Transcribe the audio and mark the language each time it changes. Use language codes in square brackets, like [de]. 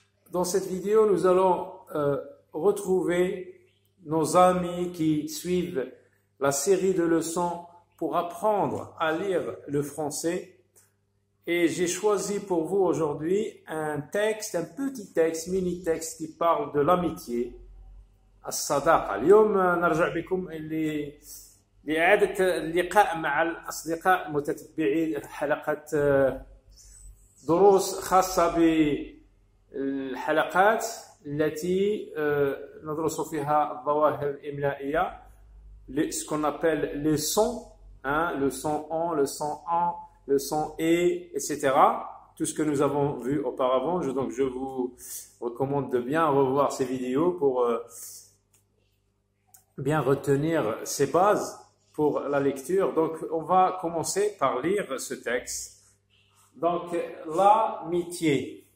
[fr] Dans cette vidéo, nous allons retrouver nos amis qui suivent la série de leçons pour apprendre à lire le français. Et j'ai choisi pour vous aujourd'hui un texte, un petit texte, mini texte qui parle de l'amitié. [ar] الصداقة. اليوم نرجع بكم لإعادة اللقاء مع الأصدقاء متتبعي حلقة دروس خاصة بالحلقات التي ندرس فيها الظواهر الإملائية [fr] ce qu'on appelle les sons, le son on, le son en, le son et, etc. Tout ce que nous avons vu auparavant. Donc je vous recommande de bien revoir ces vidéos pour bien retenir ces bases pour la lecture. Donc, on va commencer par lire ce texte. Donc, l'amitié.